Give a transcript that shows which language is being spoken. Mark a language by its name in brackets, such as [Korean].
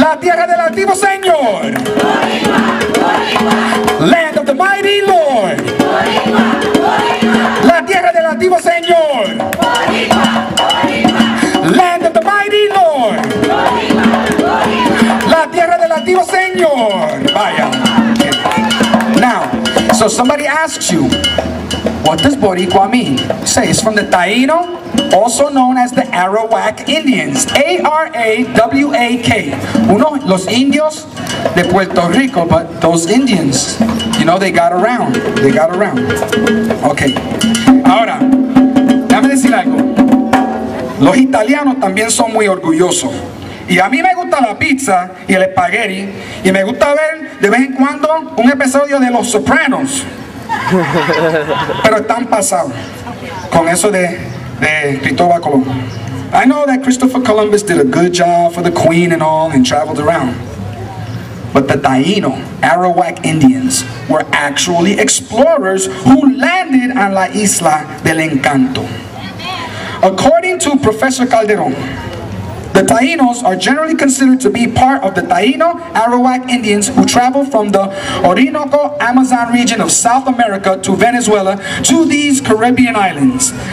[Spanish] La tierra del altivo Señor. Boricua, Boricua. [English] Land of the mighty Lord. Boricua, Boricua. [Spanish] La tierra del altivo Señor. Boricua, Boricua. [English] Land of the mighty Lord. Boricua, Boricua. [Spanish] La tierra del altivo Señor. Vaya. [English] Now, so somebody asks you, what does Boricua mean? Say it's from the Taino, also known as the Arawak Indians. A-R-A-W-A-K. [Spanish] Los indios de Puerto Rico, [English] but those Indians, you know, they got around. They got around. Okay. [Spanish] Ahora, déjame decir algo. Los italianos también son muy orgullosos. Y a mí me gusta la pizza y el espagueti. Y me gusta ver de vez en cuando un episodio de Los Sopranos. Pero están pasados con eso de Cristóbal Colón. [English] I know that Christopher Columbus did a good job for the Queen and all and traveled around. But the Taino, Arawak Indians, were actually explorers who landed on [Spanish] la Isla del Encanto. [English] According to Professor Calderon, the Tainos are generally considered to be part of the Taino Arawak Indians who traveled from the Orinoco Amazon region of South America to Venezuela to these Caribbean islands.